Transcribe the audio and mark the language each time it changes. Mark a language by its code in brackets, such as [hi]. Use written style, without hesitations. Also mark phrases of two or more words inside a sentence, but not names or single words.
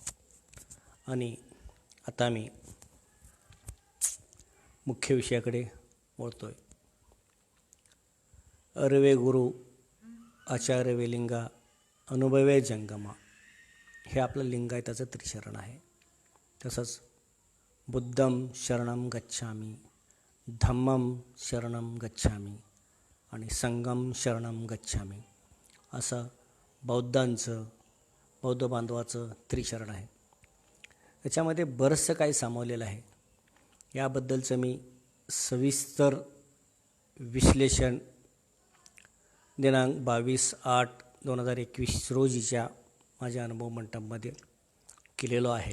[mr] आणि आता मी मुख्य विषयाकडे वळतो आहे. [kn] ಅರವೆ ಗುರು ಆಚಾರ್ಯ ವೆಲಿಂಗಾ ಅನುಭವೆ ಜಂಗಮಾ [mr] हे आपलं लिंगायताचं त्रिशरण आहे. तसंच [pi] बुद्धम शरणम गच्छामी, धम्मम शरणम गच्छामी [mr] आणि [pi] संगम शरणम गच्छामी [mr] असं बौद्ध बांधवाचं त्रिशरण आहे. याच्यामध्ये बरंचसं काही सामावलेलं आहे. याबद्दलचं मी सविस्तर विश्लेषण दिनांक 22/8/2021 रोजीच्या माझ्या अनुभव मंटपमध्ये केलेलो आहे.